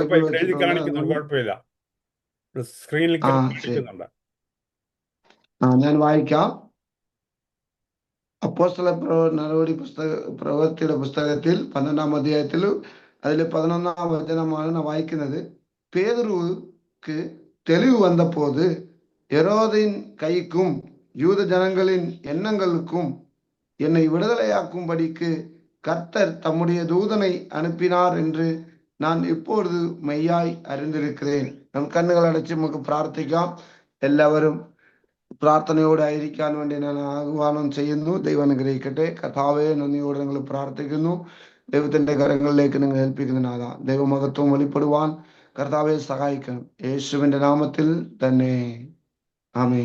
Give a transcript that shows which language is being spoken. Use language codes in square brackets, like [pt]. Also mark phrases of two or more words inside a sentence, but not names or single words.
[ml] കുഴപ്പമില്ല, എഴുതി വെച്ചിട്ടുള്ളത്. കാണിക്കുന്നുണ്ട്, കുഴപ്പമില്ല. സ്ക്രീനിൽ കാണിക്കുന്നുണ്ട്. ഞാൻ വായിക്കാം. അപ്പോസ്തല നടപടി പ്രവൃത്തിയുടെ പുസ്തകത്തിൽ 12-ാം അധ്യായത്തിൽ അതിൽ 11-ാം വചനമാണ് ഞാൻ വായിക്കുന്നത്. [ta] பேதுருவுக்கு தெளிவு வந்தபோது ஹெரோதின் கைக்கும் யூத ஜனங்களின் எண்ணங்களுக்கும் என்னை விடுதலையாக்கும்படிக்கு கர்த்தர் தம்முடைய தூதனை அனுப்பினார் என்று நான் இப்பொழுது மெய்யாய் அறிந்திருக்கிறேன். [ml] நம் കണ്ണുകൾ അടച്ച് നമുക്ക് പ്രാർത്ഥിക്കാം. എല്ലാവരും പ്രാർത്ഥനയോടെ ആയിരിക്കാൻ വേണ്ടി ഞാൻ ആഹ്വാനം ചെയ്യുന്നു. ദൈവം അനുഗ്രഹിക്കട്ടെ. കർത്താവേ, നന്ദിയോടെ നിങ്ങൾ പ്രാർത്ഥിക്കുന്നു. ദൈവത്തിന്റെ കരങ്ങളിലേക്ക് നിങ്ങൾ ഏൽപ്പിക്കുന്നതിനാകാം. ദൈവമഹത്വം വെളിപ്പെടുവാൻ കർത്താവെ സഹായിക്കണം. യേശുവിന്റെ നാമത്തിൽ തന്നെ, ആമേൻ.